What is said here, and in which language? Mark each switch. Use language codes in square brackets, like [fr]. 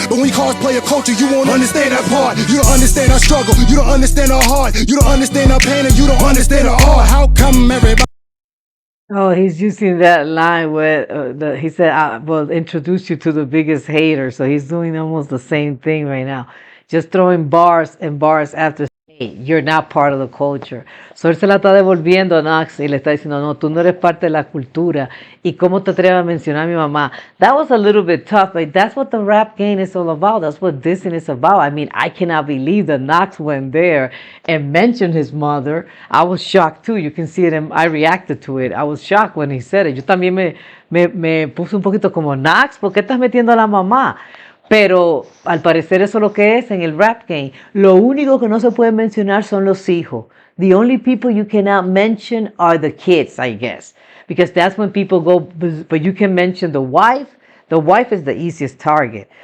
[en] But when we cosplay a culture, you won't understand that part. You don't understand our struggle, you don't understand our heart, you don't understand our pain, and you don't understand our art. How come everybody? Oh, he's using that line where he said, "I will introduce you to the biggest hater." So he's doing almost the same thing right now, just throwing bars and bars after. Hey, you're not part of the culture. [es] So él se la está devolviendo a Knox y le está diciendo, no, tú no eres parte de la cultura. ¿Y cómo te atreves a mencionar a mi mamá? [en] That was a little bit tough, but that's what the rap game is all about. That's what dissing is about. I mean, I cannot believe that Knox went there and mentioned his mother. I was shocked too. You can see it, and I reacted to it. I was shocked when he said it. [es] Yo también me puse un poquito como, Knox, ¿por qué estás metiendo a la mamá? Pero al parecer eso es lo que es en el rap game. Lo único que no se puede mencionar son los hijos. [en] The only people you cannot mention are the kids, I guess. Because that's when people go, but you can mention the wife. The wife is the easiest target.